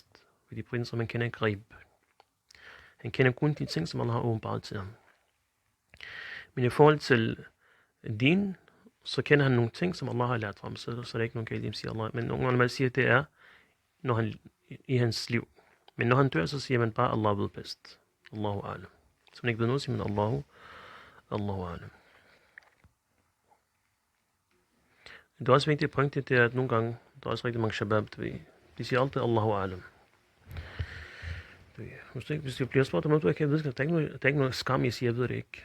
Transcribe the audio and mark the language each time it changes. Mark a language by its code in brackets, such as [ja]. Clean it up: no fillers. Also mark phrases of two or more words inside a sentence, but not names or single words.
[da] Fordi profeten, så man kender ikke ghaib. Han kender kun de ting, som Allah har åbenbart til ham. Men i forhold til din, så kender han nogle ting, som Allah har lært ham, så er det ikke nogen galt, at sige Allah. Men nogle gange man siger, at det er når han, i hans liv. Men når han dør, så siger man bare, Allah ved bedst. [ar] الله أعلم. [da] Så man ikke ved noget, siger man [ar] الله أعلم. [da] Det er også vigtigt at pointere, det er, at nogle gange, der er også rigtig mange shabab, de siger altid [ar] الله أعلم. [da] Hvis du bliver spurgt om noget, du ikke kan vide, der er ikke noget skam, jeg siger, jeg ved det ikke.